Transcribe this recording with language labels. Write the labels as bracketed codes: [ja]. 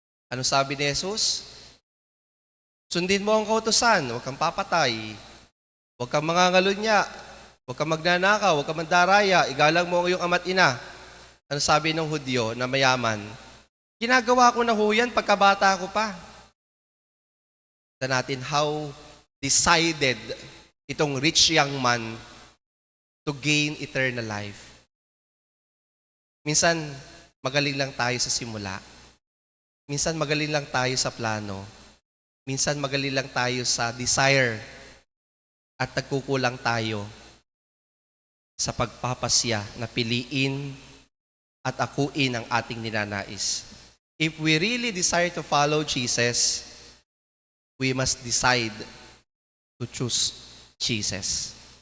[tl] Ano sabi ni Jesus? Sundin mo ang kautusan, huwag kang papatay, huwag kang mangangalunya, huwag kang magnanakaw, huwag kang mandaraya, igalang mo ang iyong ama't ina. Ano sabi ng Hudyo na mayaman? Ginagawa ko na ho yan pagkabata ko pa. Tignan natin [en] how decided [tl] itong [en] rich young man to gain eternal life. [tl] Minsan, magaling lang tayo sa simula. Minsan magaling lang tayo sa plano. Minsan magaling lang tayo sa desire. At nagkukulang tayo sa pagpapasya na piliin at akuin ang ating ninanais. [en] If we really desire to follow Jesus, we must decide to choose Jesus.